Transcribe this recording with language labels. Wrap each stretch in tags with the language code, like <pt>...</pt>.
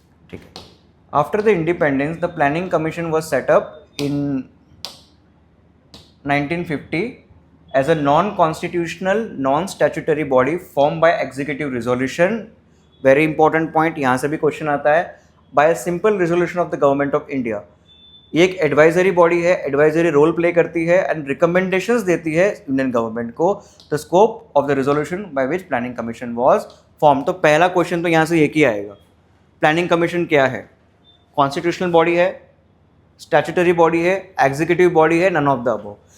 <hi>ठीक है।</hi> <en>After the independence the planning commission was set up in 1950 as a non-constitutional, non-statutory body formed by executive resolution. Very important point,</en> <hi>यहाँ से भी question आता है,</hi> <en>by a simple resolution of the government of India.</en> <hi>ये एक advisory body है, advisory role play करती है एंड रिकमेंडेशंस देती है इंडियन गवर्नमेंट को</hi> <en>The scope of the resolution by which planning commission was form.</en> <hi>तो पहला क्वेश्चन तो यहाँ से एक ही आएगा, प्लानिंग कमीशन क्या है? कॉन्स्टिट्यूशनल बॉडी है, स्टैट्यूटरी बॉडी है, एग्जीक्यूटिव बॉडी है,</hi> <en>None of the above.</en>